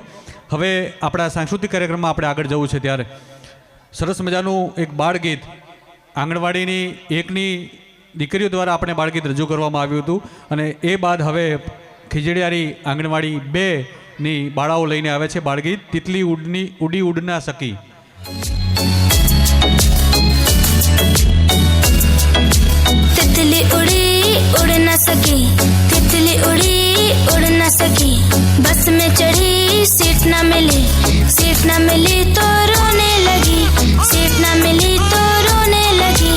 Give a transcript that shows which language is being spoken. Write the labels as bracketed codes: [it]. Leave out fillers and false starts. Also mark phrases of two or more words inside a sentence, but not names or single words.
[gu] હવે આપણા સાંસ્કૃતિક કાર્યક્રમમાં આપણે આગળ જવું છે ત્યારે સરસ મજાનું એક બાળગીત આંગણવાડીની એકની દીકરીઓ દ્વારા આપણે બાળગીત રજૂ કરવામાં આવ્યું હતું અને એ બાદ હવે ખીજડીયારી આંગણવાડી 2ની બાળાઓ લઈને આવે છે બાળગીત તિતલી ઉડી ઉડ ના સકી. [hi] तितली उड़ी उड़ न सकी, तितली उड़ी उड़ न सकी, बस में चढ़ी सीट न मिली, सीट न मिली तो रोने लगी, सीट न मिली तो रोने लगी.